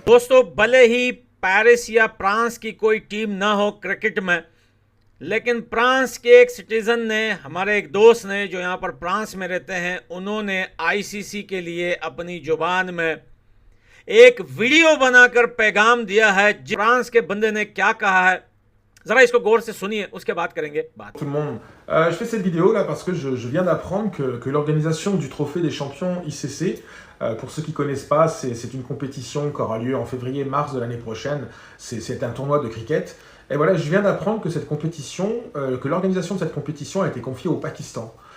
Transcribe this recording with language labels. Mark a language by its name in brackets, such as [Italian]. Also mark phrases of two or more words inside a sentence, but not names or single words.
[Hindi] दोस्तों, भले ही पेरिस या फ्रांस की कोई टीम ना हो क्रिकेट में, लेकिन फ्रांस के एक सिटीजन ने, हमारे एक दोस्त ने जो यहाँ पर फ्रांस में रहते हैं, उन्होंने आईसीसी के लिए अपनी जुबान में एक वीडियो बनाकर पैगाम दिया है। फ्रांस के बंदे ने क्या कहा है, जरा इसको गौर से सुनिए, उसके बाद करेंगे बात। [French] Tout le monde. Je fais cette vidéo là parce que je viens d'apprendre que l'organisation du Trophée des Champions ICC, pour ceux qui ne connaissent pas, c'est une compétition qui aura lieu en février-mars de l'année prochaine. C'est un tournoi de cricket. Et voilà, je viens d'apprendre que cette compétition, que l'organisation de cette compétition a été confiée au Pakistan.